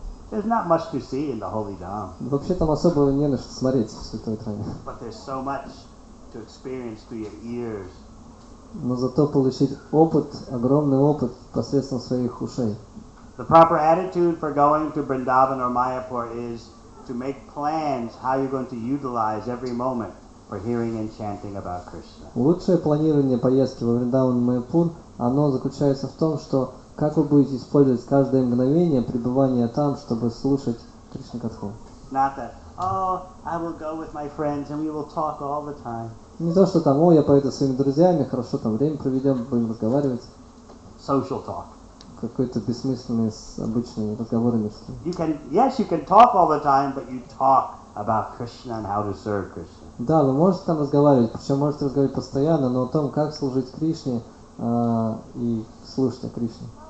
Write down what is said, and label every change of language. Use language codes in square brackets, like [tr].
[en] There's not much to see in the Holy Dham. [ru] Вообще там особо не на что смотреть в Святой Дхаме. [en] But there's so much to experience through your ears. [ru] Но зато получить опыт, огромный опыт посредством своих ушей. [en] The proper attitude for going to Vrindavan or Mayapur is to make plans how you're going to utilize every moment for hearing and chanting about Krishna. [ru] Лучшее планирование поездки во Вриндаван и Майяпур, оно заключается в том, что как вы будете использовать каждое мгновение пребывания там, чтобы слушать Кришна Катху. [en] Not that, oh, I will go with my friends and we will talk all the time. [ru] Не то, что там, я поеду со своими друзьями, хорошо там время проведем, будем разговаривать. [en] Social talk. [ru] Какой-то бессмысленный, обычный разговоры мирские. [en] You can talk all the time, but you talk about Krishna and how to serve Krishna. [ru] Да, вы можете там разговаривать, причем можете разговаривать постоянно, но о том, как служить Кришне и слушать о Кришне.